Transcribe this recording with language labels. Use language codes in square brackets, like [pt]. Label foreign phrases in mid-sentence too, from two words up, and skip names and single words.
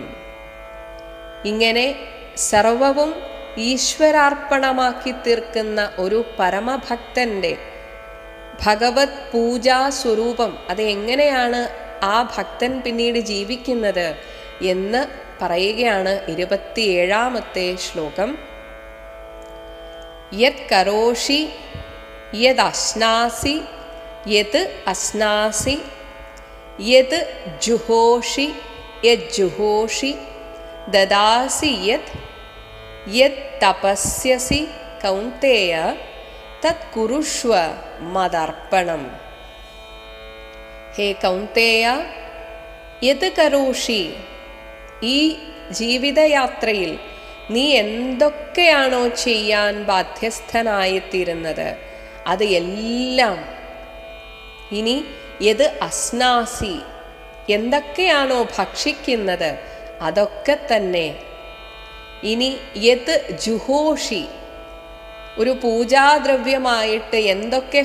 [ml] ഇങ്ങനെ സർവവും ഈശ്വരാർപ്പണമാക്കി തീർക്കുന്ന ഒരു പരമഭക്തൻ്റെ ഭഗവത് പൂജാ സ്വരൂപം അത് എങ്ങനെയാണ് ആ ഭക്തൻ പിന്നീട് ജീവിക്കുന്നത് എന്ന് പറയുകയാണ് 27ാമത്തെ ശ്ലോകം. [sa] യത് കരോഷി യത് അശ്നാസി യത് അശ്നാസി യത് ജുഹോഷി യത് ജുഹോഷി ദദാസി യത് യത് തപസ്യസി കൗന്തേയ തത് കുരുഷ്വ മദർപ്പണം. ഹേ കൗന്തേയ, യത് കരോഷി, [ml] ഈ ജീവിതയാത്രയിൽ നീ എന്തൊക്കെയാണോ ചെയ്യാൻ ബാധ്യസ്ഥനായിത്തീരുന്നത് അത് എല്ലാം, ഇനി യത് അസ്നാസി, എന്തൊക്കെയാണോ ഭക്ഷിക്കുന്നത് അതൊക്കെ തന്നെ, ഇനി [sa] യത് ജുഹോഷി, [ml] ഒരു പൂജാദ്രവ്യമായിട്ട് എന്തൊക്കെ